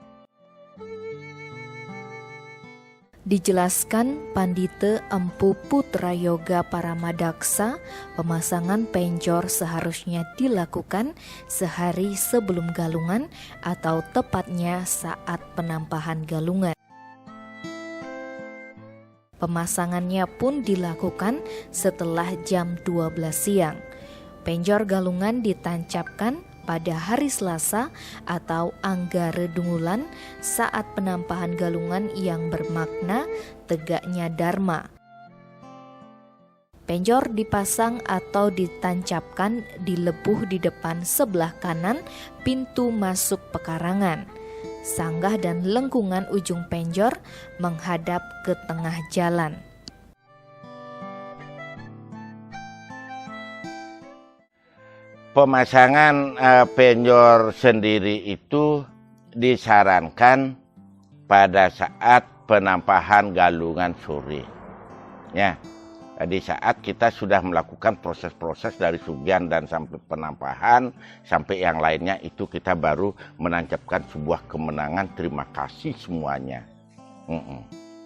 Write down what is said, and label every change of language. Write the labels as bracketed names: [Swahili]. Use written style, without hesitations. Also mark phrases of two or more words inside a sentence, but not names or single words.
[Indonesian] Dijelaskan Pandite Empu Putrayoga Paramadaksa, pemasangan penjor seharusnya dilakukan sehari sebelum galungan atau tepatnya saat penampahan galungan. Pemasangannya pun dilakukan setelah jam 12 siang. Penjor galungan ditancapkan pada hari Selasa atau Anggara Dungulan saat penampahan galungan yang bermakna tegaknya Dharma. Penjor dipasang atau ditancapkan di lebuh di depan sebelah kanan pintu masuk pekarangan. Sanggah dan lengkungan ujung penjor menghadap ke tengah jalan. Pemasangan penjor sendiri itu disarankan pada saat penampahan galungan sore. Ya, di saat kita sudah melakukan proses-proses dari sugian dan sampai penampahan, sampai yang lainnya itu kita baru menancapkan sebuah kemenangan. Terima kasih semuanya.